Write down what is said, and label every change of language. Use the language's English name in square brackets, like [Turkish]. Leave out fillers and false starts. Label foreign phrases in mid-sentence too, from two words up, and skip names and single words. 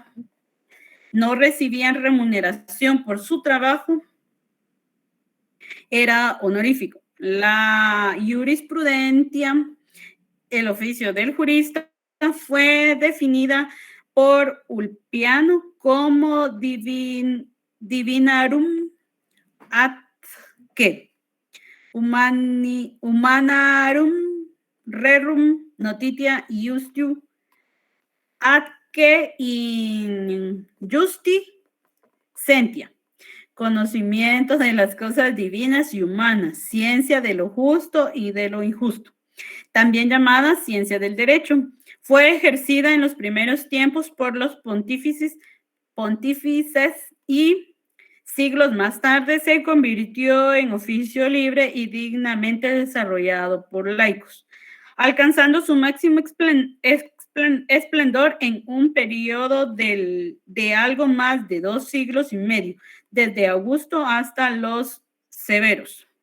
[Spanish] No recibían remuneración por su trabajo. Era honorífico. La jurisprudencia, el oficio del jurista, fue definida por Ulpiano como [Latin] divinarum adque humanarum rerum notitia iustiu adque in justi sentia. [Spanish] Conocimiento de las cosas divinas y humanas, ciencia de lo justo y de lo injusto, también llamada ciencia del derecho. Fue ejercida en los primeros tiempos por los pontífices y siglos más tarde se convirtió en oficio libre y dignamente desarrollado por laicos, alcanzando su máximo esplendor en un periodo de algo más de 2 siglos y medio, desde Augusto hasta los Severos.